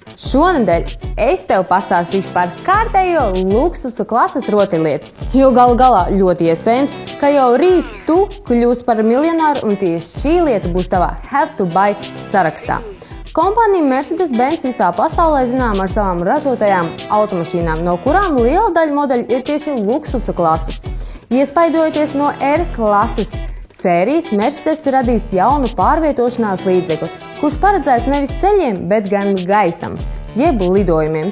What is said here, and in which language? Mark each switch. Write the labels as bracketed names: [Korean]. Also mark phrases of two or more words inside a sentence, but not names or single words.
[Latvian] Šonedēļ es tev pastāstīšu par kārtējo luksusu klases rotaļlietu, jo galu galā ļoti iespējams, ka jau rīt tu kļūsi par miljonāru un tieši šī lieta būs tavā [English] have to buy [Latvian] sarakstā. Kompānija Mercedes-Benz visā pasaulē zinām ar savām ražotajām automašīnām, no kurām liela daļa modeļu ir tieši luksusa klases. Iespaidojoties no R klases sērijas, Mercedes radīs jaunu pārvietošanās līdzekli, kurš paredzēts nevis ceļiem, bet gan gaisam, jeb lidojumiem.